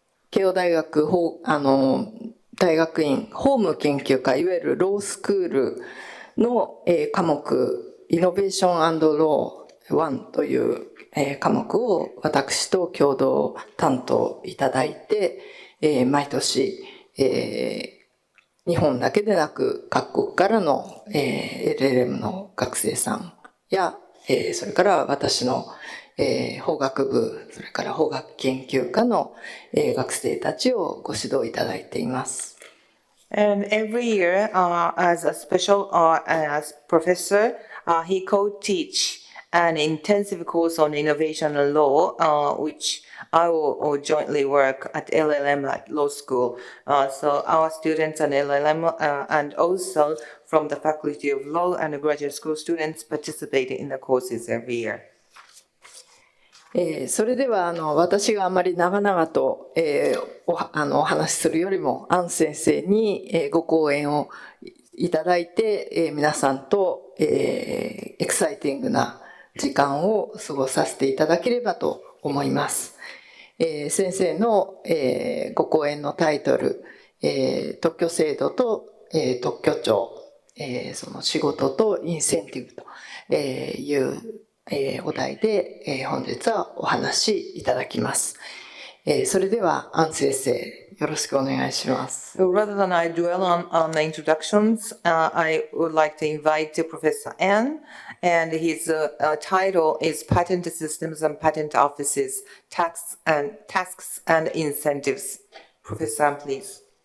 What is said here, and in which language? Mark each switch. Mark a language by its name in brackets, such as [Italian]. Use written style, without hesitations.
[Japanese] 慶応大学大学院法務研究科、いわゆるロースクールの、科目イノベーション&ロー1という、科目を私と共同担当いただいて、毎年、日本だけでなく各国からの、LLM の学生さんや、それから私の法学部、それから法学研究科の、学生たちをご指導いただいています。 [English] And every year, as a special as professor, he co-teach an intensive course on innovation and law, which I will jointly work at LLM at law school. So our students and LLM and also from the Faculty of Law and graduate school students participate in the courses every year. [Japanese] それでは私があまり長々と、お話しするよりもアン先生に、ご講演をいただいて、皆さんと、エキサイティングな時間を過ごさせていただければと思います。先生の、ご講演のタイトル、特許制度と、特許庁、その仕事とインセンティブというお題で、本日はお話しいただきます。それでは、アン先生、よろしくお願いします。 [English] So rather than I dwell on the introductions, I would like to invite Professor An, and his title is Patent Systems and Patent Offices, Tasks and Incentives. Professor An, please.